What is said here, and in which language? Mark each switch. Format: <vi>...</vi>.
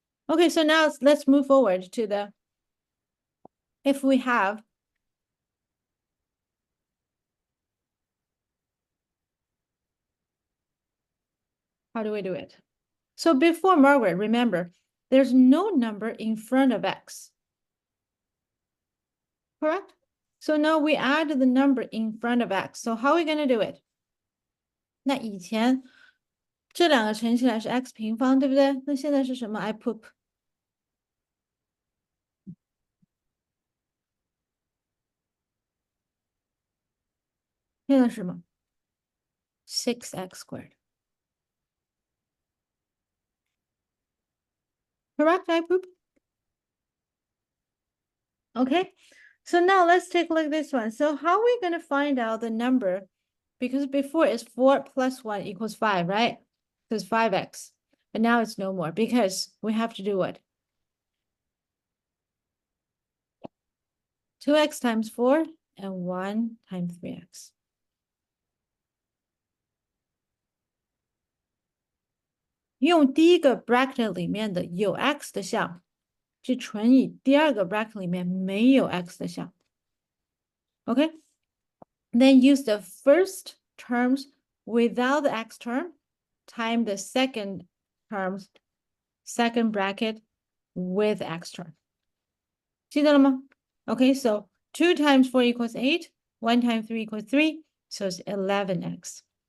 <en>Okay, so now let's move forward to the, if we have how do we do it? So before Margaret, remember, there's no number in front of x. Correct? So now we add the number in front of x. So how are we going to do it?</en> <zh>那以前这两个乘起来是 x 平方，对不对？那现在是什么 ？</zh> <en>I put</en> <zh>现在是什么？</zh> <en>6x squared. Correct, I poop? Okay, so now let's take a look at this one. So how are we going to find out the number? Because before it's 4 plus 1 equals 5, right? So it's 5x. But now it's no more because we have to do what? 2x times 4 and 1 times 3x.</en> <zh>用第一个 bracket 里面的有 x 的项去乘以第二个 bracket 里面没有 x 的项。</zh> <en>Okay? Then use the first terms without the x term time the second terms, second bracket with x term.</en> <zh>记得了吗?</zh> <en>Okay, so 2 times 4 equals 8, 1 times 3 equals 3, so it's 11x.</en>